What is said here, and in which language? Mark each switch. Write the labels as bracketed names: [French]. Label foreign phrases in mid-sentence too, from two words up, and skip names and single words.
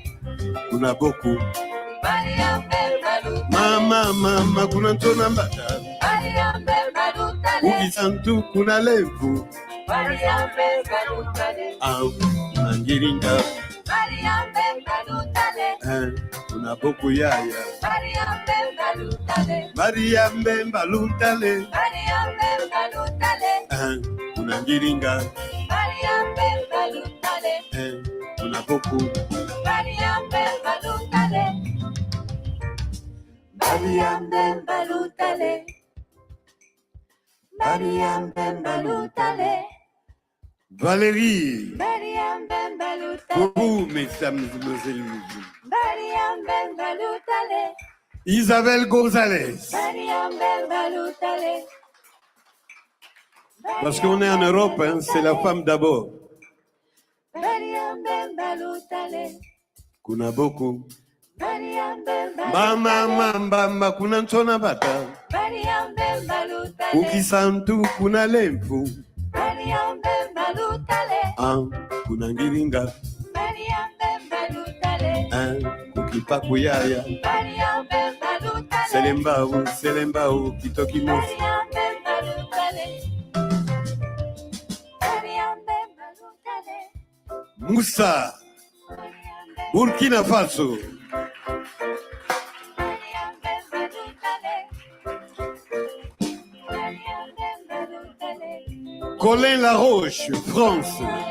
[Kongo] Kuna boku. Maria Mbemba lukale. Mama, kuna ntona mbata. Maria Mbemba lukale. Ukisantu kuna levu. Maria Mbemba lukale. Kuna ngiringa. Maria Mbemba lukale. Kuna boku yaya. Maria Mbemba lukale. Maria Mbemba lukale. Maria Mbemba lukale. Kuna ngiringa. Maria Mbemba lukale. Kuna boku. Maria Mbemba lukale. Maria Mbemba lukale. Maria Mbemba lukale. [French] Valérie. Pour vous, mesdames et mesdemoiselles. Isabelle Gonzalez. Parce qu'on est en Europe, hein, c'est la femme d'abord. [Kongo] Kuna beaucoup. Mama kuna ntona bata. Ukisantu kuna lempu. Kuna ngiringa. Ukipakuyaya. [Lingala] Selembao, kitoki mosi. Moussa, Burkina Faso. Colin Laroche, France.